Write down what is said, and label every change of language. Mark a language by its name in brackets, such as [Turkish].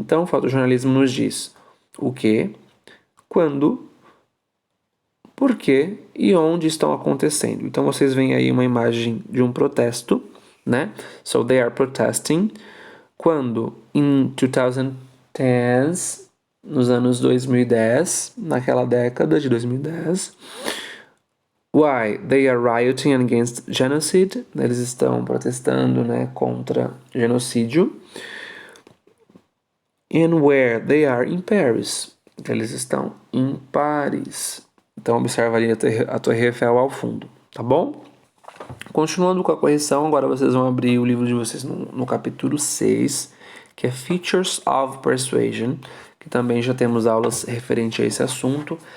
[Portuguese] Então, o fotojornalismo nos diz o que, quando, por que e onde estão acontecendo. Então, vocês veem aí uma imagem de um protesto, né? [English] So, they are protesting. [Portuguese] Quando? [English] In 2010, [Portuguese] nos anos 2010, naquela década de 2010. [English] Why? They are rioting against genocide. [Portuguese] Eles estão protestando, né, contra genocídio. [English] And where? They are in Paris. [Portuguese] Eles estão em Paris. Então, observa ali a Torre Eiffel ao fundo, tá bom? Continuando com a correção, agora vocês vão abrir o livro de vocês no capítulo 6, que é Features of Persuasion, que também já temos aulas referente a esse assunto.